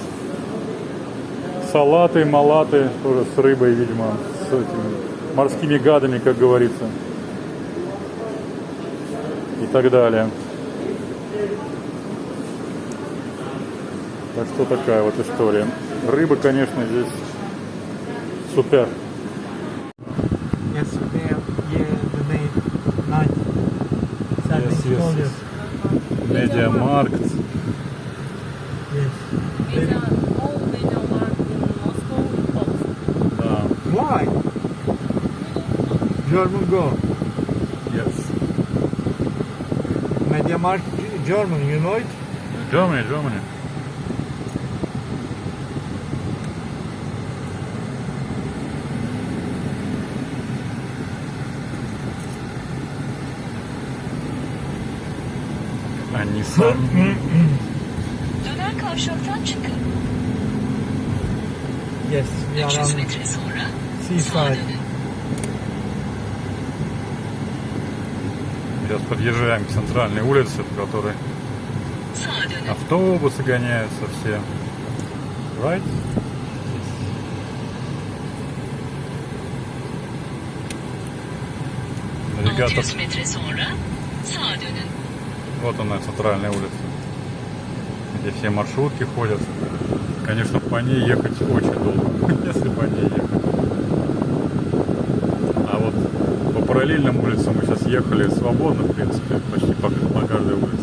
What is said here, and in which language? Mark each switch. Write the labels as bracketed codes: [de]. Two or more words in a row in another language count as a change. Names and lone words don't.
[ru] Салаты, малаты, тоже с рыбой, видимо, с этими морскими гадами, как говорится. И так далее. Так что такая вот история. Рыба, конечно, здесь супер. [en] Yes, the name night. Yes. Медиамаркт. Yes. [ru] Да. [en] Why? German go. Yes. MediaMarkt German, you know it? Germany. [ru] Они сами. [tr] Döner kavşaktan çıkın. [en] Yes, we are [tr] 300 [en] on [tr] metre sonra sağa [en] seaside. [tr] dönün. [ru] Сейчас подъезжаем к центральной улице, по которой [tr] Sağa dönün. [ru] автобусы гоняются все. Right? Навигатор. [tr] 600 metre sonra sağa dönün. [ru] Вот она, центральная улица, где все маршрутки ходят. Конечно, по ней ехать очень долго, если по ней ехать. А вот по параллельным улицам мы сейчас ехали свободно, в принципе, почти по каждой улице.